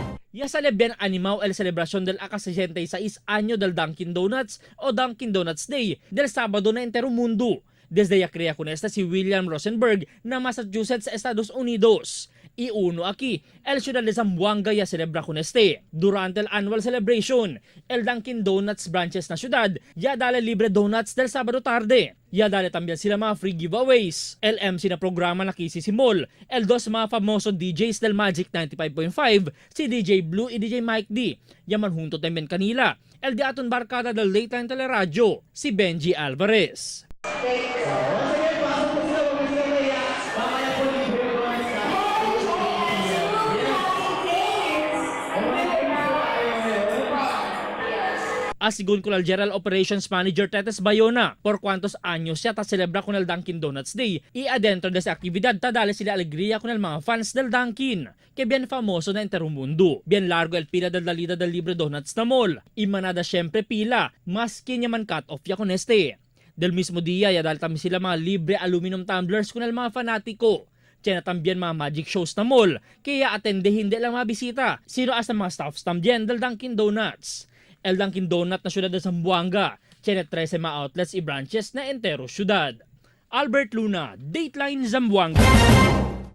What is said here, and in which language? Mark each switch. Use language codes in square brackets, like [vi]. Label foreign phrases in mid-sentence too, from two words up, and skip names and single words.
[cbk] Ya celebran animao el celebración del aka-66 año del Dunkin' Donuts o Dunkin' Donuts Day del Sábado na entero mundo. Desde ya crea con esta si William Rosenberg na Massachusetts, Estados Unidos. Y uno aquí, el ciudad de Zamboanga ya celebra con este. Durante el [en] annual celebration, [cbk] el Dunkin' Donuts branches na ciudad ya dale libre donuts del Sábado tarde. Ya dale también sila mga [en] free giveaways. [cbk] El MC na programa na kisisimol. El dos mga famoso DJs del Magic 95.5, si DJ Blue y DJ Mike D. Yaman junto también kanila. El di aton barkada del Daytime Teleradyo, si Benji Alvarez. Asigun con el [en] General Operations Manager [cbk] Tetes Bayona por cuantos años siya ta celebra con el Dunkin' Donuts Day y adentro de esa actividad ta dale sila alegría con el mga fans del Dunkin' que bien famoso na entero mundo. Bien largo el pila del dalida del libre donuts na mall y manada syempre pila maski niya man [en] cut off [cbk] ya con este. Del mismo día ya dal también sila mga libre [en] aluminum tumblers [cbk] con el mga fanatiko. Tiyan también mga [en] magic shows [cbk] na mall kaya atende [tl] hindi lang [cbk] mga bisita sino as mga staffs también del Dunkin' Donuts. El Dunkin' Donut na syudad de Zamboanga, tiene 13 mga outlets y branches na entero syudad. Albert Luna, Dateline Zamboanga.